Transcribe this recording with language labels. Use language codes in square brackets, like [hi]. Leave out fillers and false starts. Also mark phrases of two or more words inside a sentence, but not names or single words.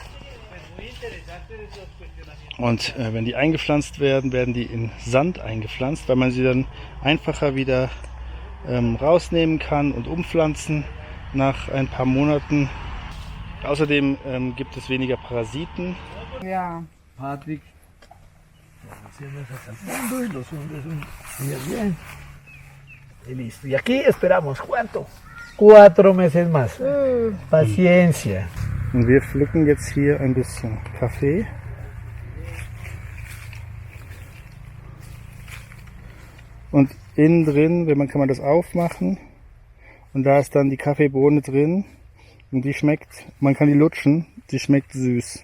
[de] Und wenn die eingepflanzt werden, werden die in Sand eingepflanzt, weil man sie dann einfacher wieder rausnehmen kann und umpflanzen nach ein paar Monaten. Außerdem gibt es weniger Parasiten. Ja, Patrick. [es] Y los hundes muy bien. Y listo. Y aquí esperamos, ¿cuánto? 4 meses más. Paciencia. [de] Und wir pflücken jetzt hier ein bisschen Kaffee. Und innen drin, kann man das aufmachen und da ist dann die Kaffeebohne drin und die schmeckt, man kann die lutschen, die schmeckt süß.